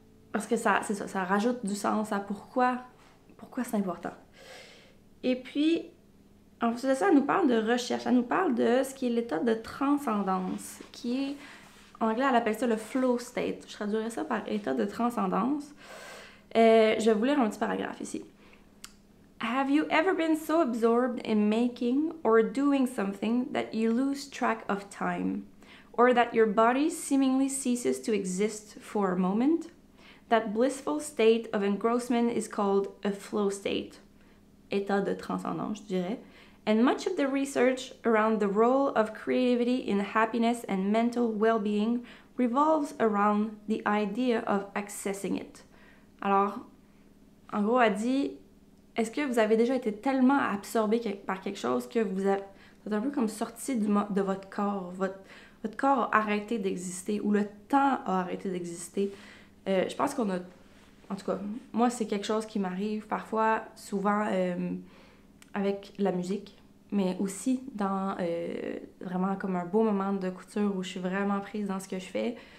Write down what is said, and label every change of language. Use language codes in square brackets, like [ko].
[fr] Parce que ça rajoute du sens à pourquoi c'est important. Et puis, en plus de ça, elle nous parle de recherche, elle nous parle de ce qui est l'état de transcendance, qui est, en anglais, elle appelle ça le flow state. Je traduirais ça par état de transcendance. Je vais vous lire un petit paragraphe ici. [en] Have you ever been so absorbed in making or doing something that you lose track of time, or that your body seemingly ceases to exist for a moment? That blissful state of engrossment is called a flow state. [fr] État de transcendance, je dirais. [en] And much of the research around the role of creativity in happiness and mental well-being revolves around the idea of accessing it. [fr] Alors, en gros, elle dit, est-ce que vous avez déjà été tellement absorbé par quelque chose que vous êtes un peu comme sorti de votre corps, votre corps a arrêté d'exister ou le temps a arrêté d'exister. Je pense qu'on a, en tout cas, moi c'est quelque chose qui m'arrive parfois, souvent avec la musique, mais aussi dans vraiment comme un beau moment de couture où je suis vraiment prise dans ce que je fais.